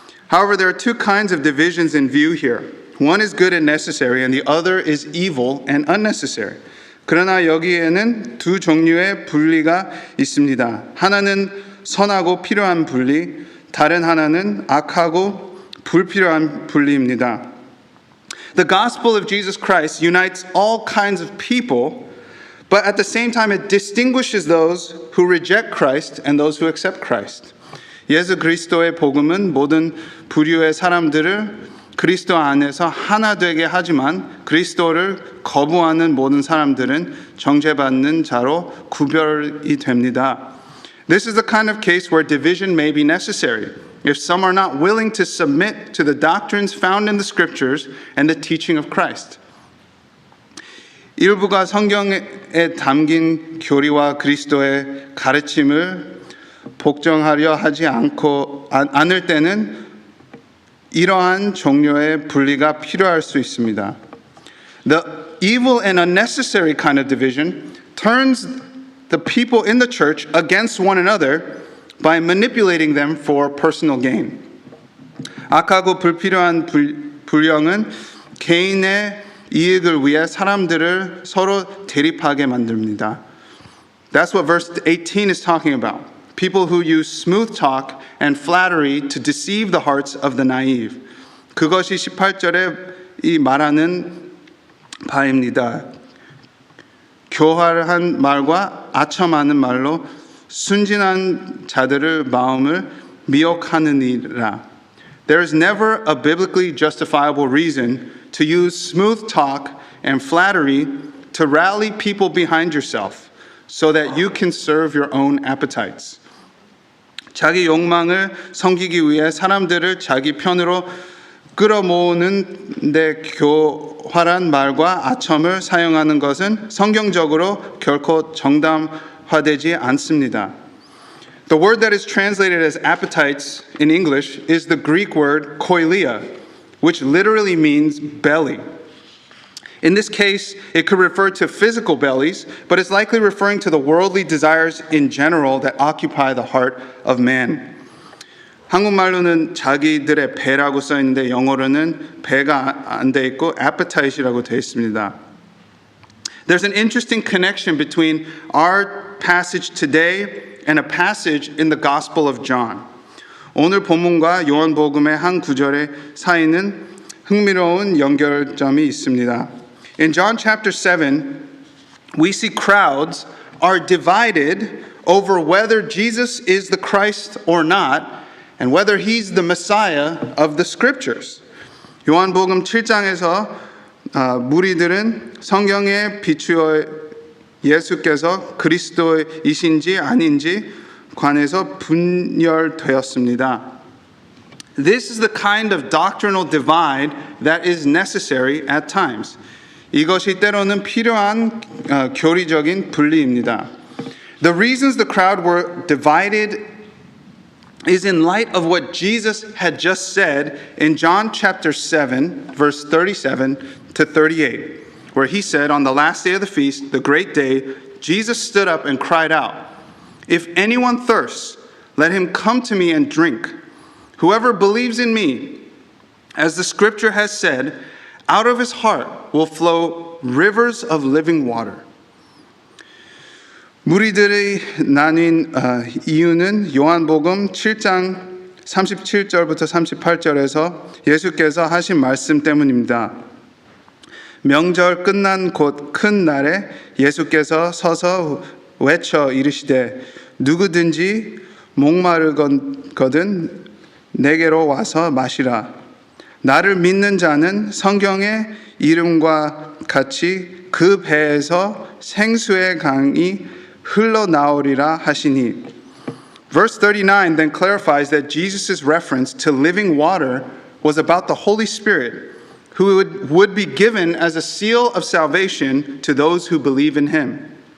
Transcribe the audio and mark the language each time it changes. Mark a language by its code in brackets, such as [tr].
[en] However, there are two kinds of divisions in view here. One is good and necessary, and the other is evil and unnecessary. [ko] 그러나 여기에는 두 종류의 분리가 있습니다. 하나는 선하고 필요한 분리, 다른 하나는 악하고 불필요한 분리입니다. [en] The gospel of Jesus Christ unites all kinds of people, but at the same time it distinguishes those who reject Christ and those who accept Christ. [ko] 예수 그리스도의 복음은 모든 부류의 사람들을 그리스도 안에서 하나 되게 하지만 그리스도를 거부하는 모든 사람들은 정죄받는 자로 구별이 됩니다. [en] This is the kind of case where division may be necessary if some are not willing to submit to the doctrines found in the scriptures and the teaching of Christ. [ko] 일부가 성경에 담긴 교리와 그리스도의 가르침을 복종하려 하지 않을 때는 이러한 종류의 분리가 필요할 수 있습니다. [en] The evil and unnecessary kind of division turns the people in the church against one another by manipulating them for personal gain. [ko] 악하고 불필요한 불령은 개인의 이익을 위해 사람들을 서로 대립하게 만듭니다. [en] That's what verse 18 is talking about. People who use smooth talk and flattery to deceive the hearts of the naive. [ko] 그것이 18절에 이 말하는 바입니다. 교활한 말과 아첨하는 말로 순진한 자들의 마음을 미혹하느니라. [en] There is never a biblically justifiable reason to use smooth talk and flattery to rally people behind yourself so that you can serve your own appetites. [ko] 자기 욕망을 섬기기 위해 사람들을 자기 편으로 끌어모으는 데 교활한 말과 아첨을 사용하는 것은 성경적으로 결코 정당화되지 않습니다. [en] The word that is translated as appetites in English is the Greek word koilia, which literally means belly. In this case, it could refer to physical bellies, but it's likely referring to the worldly desires in general that occupy the heart of man. [ko] 한국말로는 자기들의 배라고 써 있는데 영어로는 배가 안 돼 있고 appetite이라고 돼 있습니다. [en] There's an interesting connection between our passage today and a passage in the Gospel of John. [ko] 오늘 본문과 요한복음의 한 구절의 사이는 흥미로운 연결점이 있습니다. [en] In John chapter 7, we see crowds are divided over whether Jesus is the Christ or not, and whether he's the Messiah of the Scriptures. [ko] 요한복음 7장에서 무리들은 성경에 비추어 예수께서 그리스도이신지 아닌지 관해서 분열되었습니다. [en] This is the kind of doctrinal divide that is necessary at times. [ko] 이것이 때로는 필요한 교리적인 분리입니다. [en] The reasons the crowd were divided is in light of what Jesus had just said in John chapter 7, verse 37 to 38, where he said, on the last day of the feast, the great day, Jesus stood up and cried out, "If anyone thirsts, let him come to me and drink. Whoever believes in me, as the scripture has said, out of his heart will flow rivers of living water." [ko] 무리들이 나뉜 이유는 요한복음 7장 37절부터 38절에서 예수께서 하신 말씀 때문입니다. 명절 끝난 곧 큰 날에 예수께서 서서 외쳐 이르시되 누구든지 목마르거든 내게로 와서 마시라. 나를 믿는 자는 성경의 이름과 같이 그 배에서 생수의 강이 흘러나오리라 하시니. [en] Verse 39 then clarifies that Jesus' reference to living water was about the Holy Spirit, who would be given as a seal of salvation to those who believe in him.